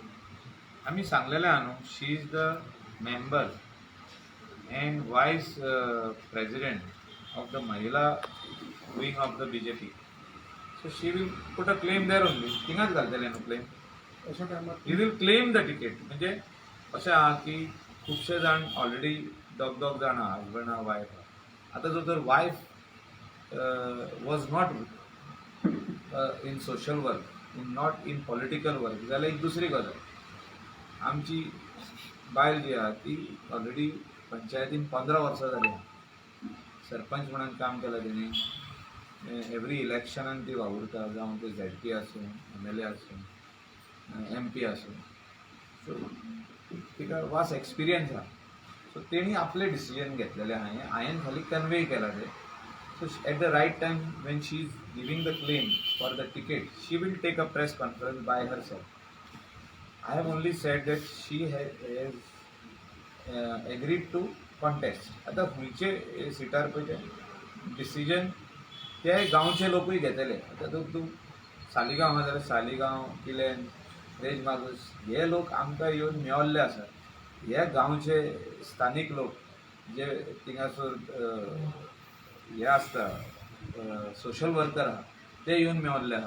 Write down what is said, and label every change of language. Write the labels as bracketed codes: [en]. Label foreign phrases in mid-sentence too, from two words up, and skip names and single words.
[kok] आमी सांगलेलें आहा न्हू, [en] she is the member and vice president of the Mahila wing of the BJP. so she will put a claim there only, [kok] थिंगाच घालतले न्हू [en] क्लेम. [kok] अशा टायमार [en] he will claim the ticket. [kok] म्हणजे अशें आहा की खुबशे जाण ऑलरेडी दोग जाण आहा, हजबंड आहा, वायफ आहा. आतां जर [en] wife was not in social work, not in political work, [kok] जाल्यार एक दुसरी गजाल. आमची बायल जी आहा ती ऑलरेडी पंचायतीन 15 वर्सां जाली आहा. सरपंच म्हणून काम केलां तेणी. एवरी इलेक्शनान ती वावुरता, जावं ते ZP आसूं, MLA आसूं, MP आसूं. सो तिका [en] vast experience [kok] आहा. सो तेणी आपले डिसिजन घेतलेले आहा. हांवें खाली कन्वे केला ते. [en] So at the right time, when she is giving the claim for the ticket, she will take a press conference by herself. I have only said that she has agreed to contest. [kok] आता खुंयचे सिटार पळय ते डिसिजन ते गांवचे लोकूय घेतले. आता तूं सालिगांव आहा जाल्यार सालिगांव, किलेन, रेज मागूस हे लोक आमकां येवन मेळिल्ले आसात. हे गांवचे स्थानीक लोक जे थिंगासोर हे आसता सोशल वर्कर आहा ते येवन मेळिल्ले आहा.